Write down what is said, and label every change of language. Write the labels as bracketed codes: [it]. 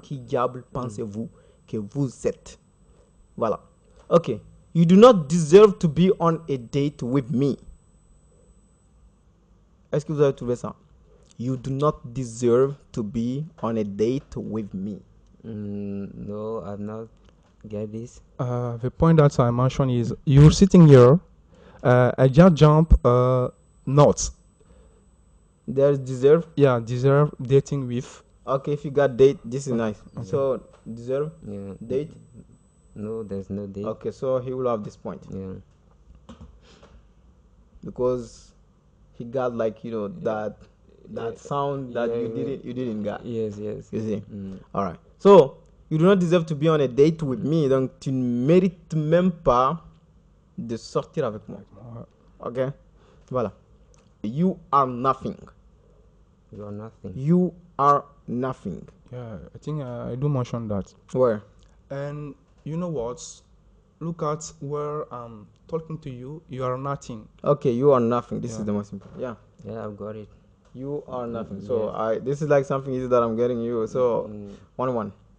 [fr] Qui diable pensez-vous que vous êtes? Voilà. Ok. [en] You do not deserve to be on a date with me. [fr] Est-ce que vous avez trouvé ça? [en] You do not deserve to be on a date with me. No, I've not get this. The point that I mentioned is you're sitting here. I just jump notes. There's deserve. Yeah, deserve dating with. Okay, if you got date, this is nice. So, deserve, Yeah. date. No, there's no date. Okay, so he will have this point. Yeah. Because he got like, that sound that Yeah, you didn't get. Yes. You see? Mm. All right. So, you do not deserve to be on a date with me. [fr] Donc, tu ne mérites même pas de sortir avec moi. Ok? Voilà. [en] You are nothing. You are nothing. You are nothing. Yeah, I think I do mention that. Where? And you know what? Look at where I'm talking to you. You are nothing. Okay, you are nothing. This Yeah. is the most important. Yeah. Yeah, I've got it. You are nothing. So this is like something easy that I'm getting you. So 1-1.